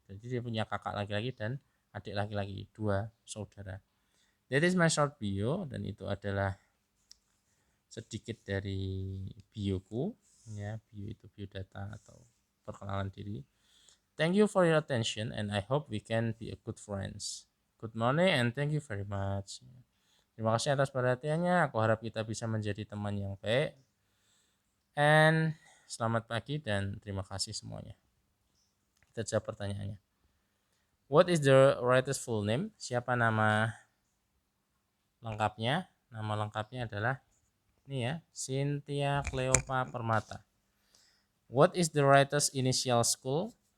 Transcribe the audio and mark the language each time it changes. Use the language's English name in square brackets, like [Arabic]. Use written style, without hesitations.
[Indonesian] Jadi dia punya kakak laki-laki dan adik laki-laki, 2 saudara. [English] That is my short bio, [Indonesian] dan itu adalah sedikit dari bioku, ya. Bio itu biodata atau perkenalan diri. [English] Thank you for your attention and I hope we can be a good friends. Good morning and thank you very much. [Indonesian] Terima kasih atas perhatiannya. Aku harap kita bisa menjadi teman yang baik. And selamat pagi dan terima kasih semuanya. Kita jawab pertanyaannya. [English] What is the writer's full name? [Indonesian] Siapa nama lengkapnya? Nama lengkapnya adalah ini ya, Cynthia Cleopatra Permata. [English] What is the writer's initial school?